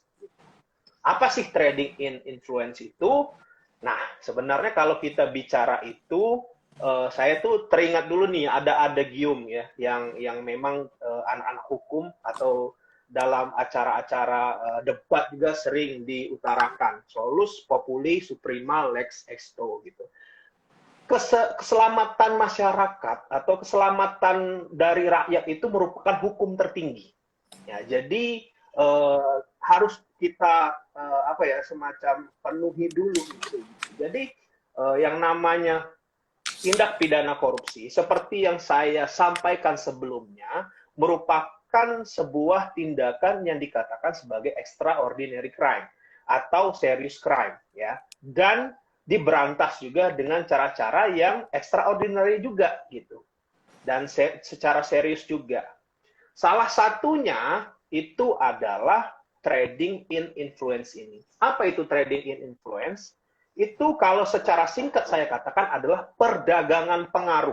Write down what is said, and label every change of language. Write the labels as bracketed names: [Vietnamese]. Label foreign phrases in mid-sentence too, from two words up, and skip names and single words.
[Indonesian] Apa sih [English] trading in influence [Indonesian] itu? Nah, sebenarnya kalau kita bicara itu, saya tuh teringat dulu nih ada Gium ya, yang memang anak-anak hukum atau dalam acara-acara debat juga sering diutarakan [Latin] solus populi suprema lex exto [Indonesian] gitu. Keselamatan masyarakat atau keselamatan dari rakyat itu merupakan hukum tertinggi. Ya, jadi harus kita apa ya semacam penuhi dulu itu. Jadi yang namanya tindak pidana korupsi seperti yang saya sampaikan sebelumnya merupakan sebuah tindakan yang dikatakan sebagai [English] extraordinary crime [Indonesian] atau [English] serious crime [Indonesian] ya dan diberantas juga dengan cara-cara yang extraordinary juga gitu dan secara serius juga. Salah satunya itu adalah [English] trading in influence [Indonesian] ini. Apa itu [English] trading in influence? [Indonesian] Itu kalau secara singkat saya katakan adalah perdagangan pengaruh.